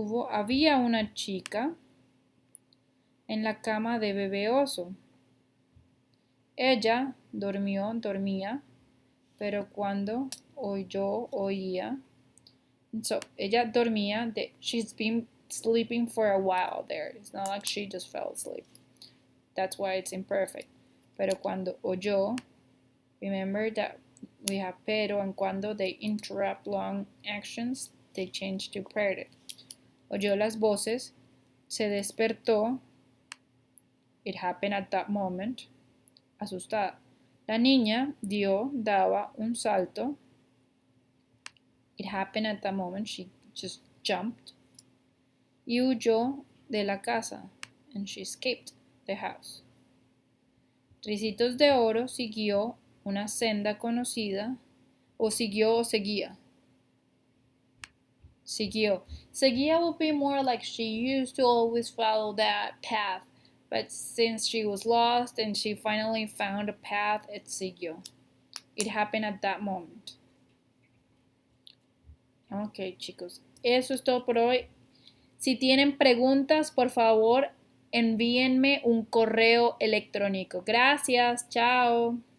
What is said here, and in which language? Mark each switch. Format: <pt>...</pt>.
<es>Había una chica en la cama de bebé oso. Ella dormía, pero cuando oía.</es> <en>So,</en> <es>ella dormía,</es> <en>she's been sleeping for a while there. It's not like she just fell asleep. That's why it's imperfect.</en> <es>Pero cuando oyó,</es> <en>remember that we have pero and cuando they interrupt long actions, they change to preterite.</en> <es>Oyó las voces, se despertó,</es> <en>it happened at that moment,</en> <es>asustada. La niña daba un salto,</es> <en>it happened at that moment, she just jumped,</en> <es>y huyó de la casa,</es> <en>and she escaped the house.</en> <es>Ricitos de Oro siguió una senda conocida, o seguía. Siguió.</es> <en>Seguía would be more like she used to always follow that path, but since she was lost and she finally found a path, it siguió. It happened at that moment.</en> <es>Ok, chicos. Eso es todo por hoy. Si tienen preguntas, por favor, envíenme un correo electrónico. Gracias. Chao.</es>